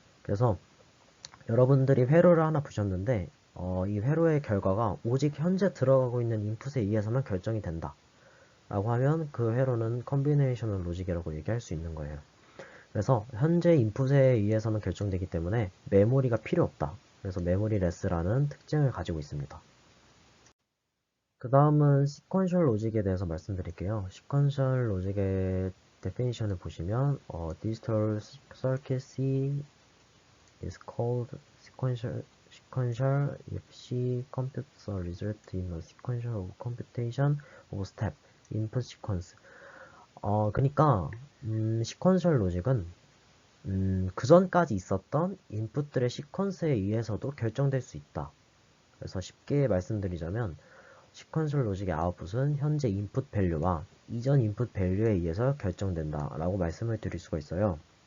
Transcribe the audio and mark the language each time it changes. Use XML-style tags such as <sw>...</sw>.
<ko>그래서 여러분들이 회로를 하나 부셨는데 이 회로의 결과가 오직 현재 들어가고 있는 인풋에 의해서만 결정이 된다 라고 하면 그 회로는 컴비네이셔널 로직이라고 얘기할 수 있는 거예요. 그래서 현재 인풋에 의해서만 결정되기 때문에 메모리가 필요 없다. 그래서 메모리 레스라는 특징을 가지고 있습니다. 그 다음은 시퀀셜 로직에 대해서 말씀드릴게요. 시퀀셜 로직의 데피니션을 보시면</ko> <en>digital circuitry is called sequential if she computes a result in a sequential of computation of step input sequence.</en> <ko>그러니까 시퀀셜 로직은 그 전까지 있었던 인풋들의 시퀀스에 의해서도 결정될 수 있다. 그래서 쉽게 말씀드리자면 시퀀셜 로직의 아웃풋은 현재 인풋 밸류와 이전 인풋 밸류에 의해서 결정된다 라고 말씀을 드릴 수가 있어요.</ko>